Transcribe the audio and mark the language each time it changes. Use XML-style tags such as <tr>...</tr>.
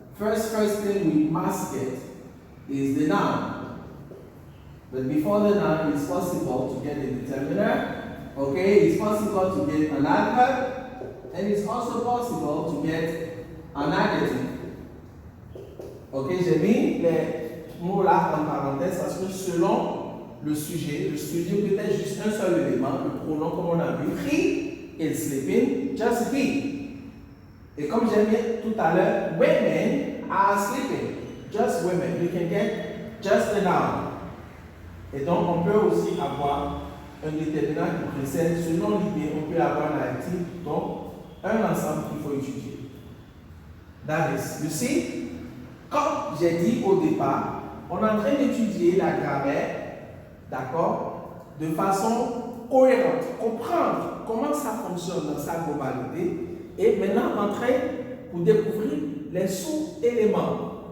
<en>First thing we must get is the noun. But before the noun, it's possible to get the determiner. Okay, it's possible to get an adverb, and it's also possible to get an adjective.</en> <fr>Ok, j'ai mis les mots là en parenthèse parce que selon le sujet peut être juste un seul élément, le pronom comme on a vu,</fr> <en>he is sleeping, just he.</en> <fr>Et comme j'ai mis tout à l'heure,</fr> <en>women are sleeping, just women. You can get just the noun.</en> <fr>Et donc on peut aussi avoir un déterminant qui précède, selon l'idée, on peut avoir un adjectif, donc un ensemble qu'il faut étudier.</fr> <en>That is, you see,</en> <fr>comme j'ai dit au départ, on est en train d'étudier la grammaire, d'accord, de façon cohérente, comprendre comment ça fonctionne dans sa globalité, et maintenant entrer pour découvrir les sous-éléments.</fr>